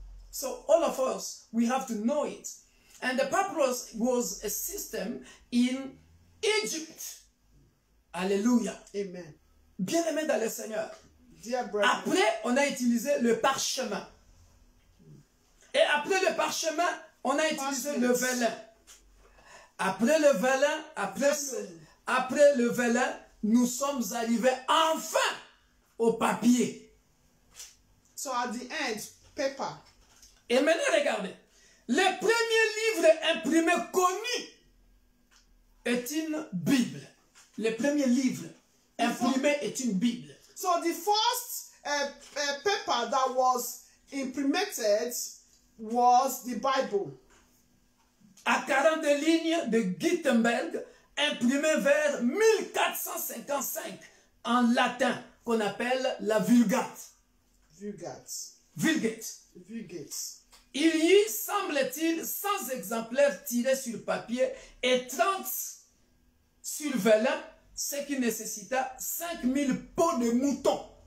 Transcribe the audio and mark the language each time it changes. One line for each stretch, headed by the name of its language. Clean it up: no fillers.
English: So all of us, we have to know it. And the papyrus was a system in Egypt. Alléluia. Amen.
French: Bien-aimé dans le Seigneur.
English: Dear brethren.
French: Après, on a utilisé le parchemin. Et après le parchemin, on a utilisé le vélin. Après le vélin, après le vélin, nous sommes arrivés enfin au papier.
English: So at the end, paper.
French: Et maintenant, regardez. Le premier livre imprimé connu est une Bible. Le premier livre imprimé est une Bible.
English: So the first paper that was imprinted was the Bible.
French: À 42 lignes de Gutenberg, imprimé vers 1455 en latin, qu'on appelle la Vulgate. Vulgate. Vulgate. Vulgate. Il y eut, semble-t-il, 100 exemplaires tirés sur papier et 30 sur vélin, ce qui nécessita 5000 peaux de mouton.